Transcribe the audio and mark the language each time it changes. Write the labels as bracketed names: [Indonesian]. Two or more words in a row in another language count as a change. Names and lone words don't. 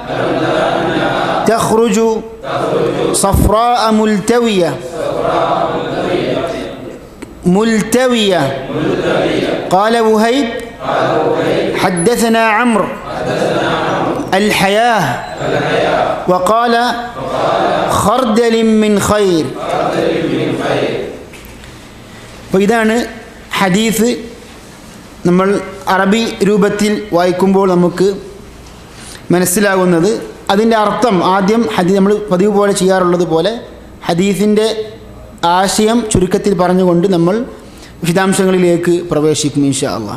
[Arabic] تخرج صفراء ملتوية قال وهيب حدثنا عمرو الحياة وقال خردل من خير. [Malayalam] അപ്പോൾ ഇതാണ് ഹദീസ്. നമ്മൾ അറബി രൂപത്തിൽ വായിക്കുമ്പോൾ നമുക്ക് മനസ്സിലാകുന്നത്. അതിൻ്റെ അർത്ഥം ആദ്യം നമ്മൾ പതിവ് പോലെ ചെയ്യാറുള്ളത് പോലെ ഹദീസിൻ്റെ ആശയം ചുരുക്കത്തിൽ പറഞ്ഞുകൊണ്ട് നമ്മൾ വിശദാംശങ്ങളിലേക്ക് പ്രവേശിക്കും [Arabic] إن شاء الله.